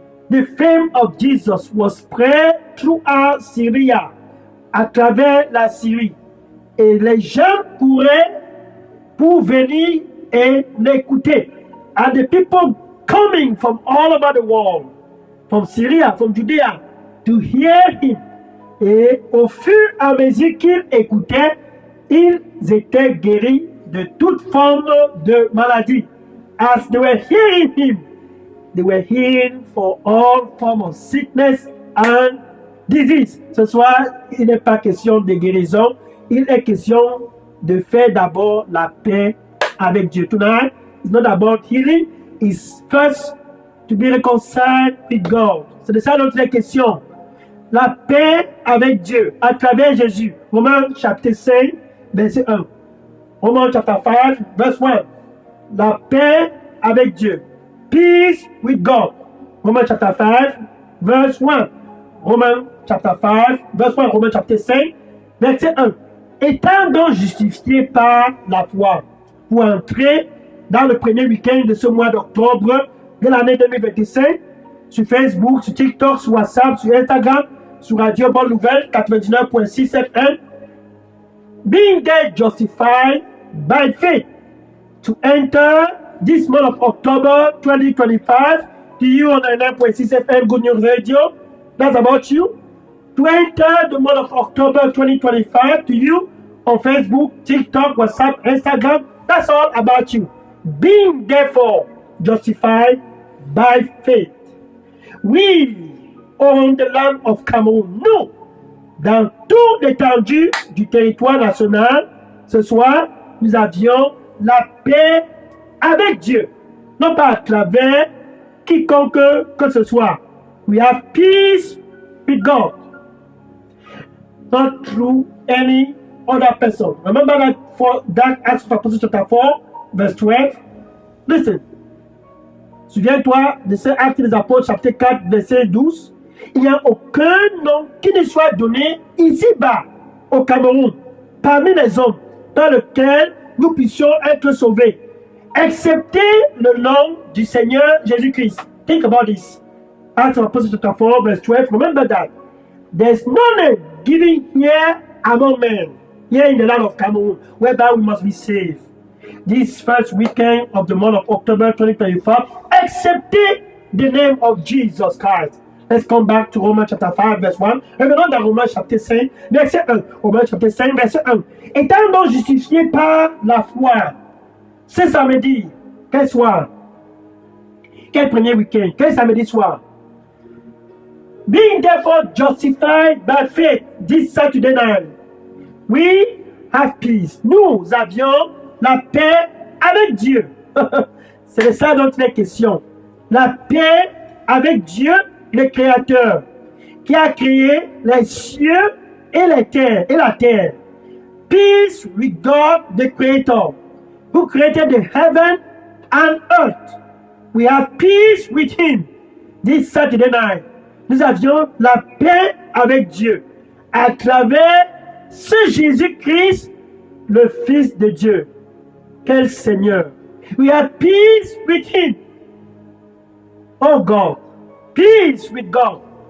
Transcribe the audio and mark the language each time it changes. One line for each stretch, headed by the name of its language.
English: The fame of Jesus was spread throughout Syria,
French: à travers la Syrie. Et les gens couraient pour venir et l'écouter.
English: And the people coming from all over the world, from Syria, from Judea, to hear him.
French: Et au fur et à mesure qu'ils écoutaient, ils étaient guéris de toute forme de maladie.
English: As they were hearing him, they were healing for all forms of sickness and disease.
French: Ce soir, il n'est pas question de guérison, il est question de faire d'abord la paix avec Dieu.
English: Tonight, it's not about healing, it's first to be reconciled with God.
French: C'est de ça notre question. La paix avec Dieu à travers Jésus. Romains chapitre 5, verset 1. Romains chapitre 5, verset 1. La paix avec Dieu.
English: Peace with God.
French: Romains chapitre 5, verset 1. Romains chapitre 5, verset 1. Romains chapitre 5, verset 1. Étant donc justifié par la foi pour entrer dans le premier week-end de ce mois d'octobre de l'année 2025, sur Facebook, sur TikTok, sur WhatsApp, sur Instagram, sur Radio Bonne Nouvelle 99.6 FM,
English: being there justified by faith to enter this month of October 2025 to you on 99.6 FM Good News Radio. That's about you. To enter the month of October 2025 to you on Facebook, TikTok, WhatsApp, Instagram. That's all about you. Being therefore justified by faith. We own the land of Cameroun.
French: Nous, dans toute l'étendue du territoire national, ce soir, nous avions la paix avec Dieu. Non pas à travers quiconque que ce soit.
English: We have peace with God. Not through any other person. Remember that Acts of Apostles chapter 4, verse 12. Listen.
French: Souviens-toi de ce Acte des Apôtres chapitre 4, verset 12. Il n'y a aucun nom qui ne soit donné ici-bas au Cameroun, parmi les hommes, dans lequel nous puissions être sauvés, excepté le nom du Seigneur Jésus-Christ.
English: Think about this. Acts of Apostles chapter 4, verse 12. Remember that. There's no name given here among men, here in the land of Cameroon, whereby we must be saved. This first weekend of the month of October 2025, excepté the name of Jesus Christ. Let's come back to Romans chapter 5, verse 1.
French: Revenons dans Romains chapitre 5, verset 1. Romains chapitre 5, verset 1. Étant donc justifié par la foi, ce samedi, quel soir? Quel premier week-end? Quel samedi soir?
English: Being therefore justified by faith this Saturday night, we have peace.
French: Nous avions la paix avec Dieu. C'est de ça dont il est question. La paix avec Dieu, le Créateur, qui a créé les cieux et les terres et la terre.
English: Peace with God, the Creator, who created the heaven and earth. We have peace with Him this Saturday night.
French: Nous avions la paix avec Dieu à travers ce Jésus-Christ, le Fils de Dieu. Quel Seigneur!
English: We have peace with Him. Oh God, peace with God.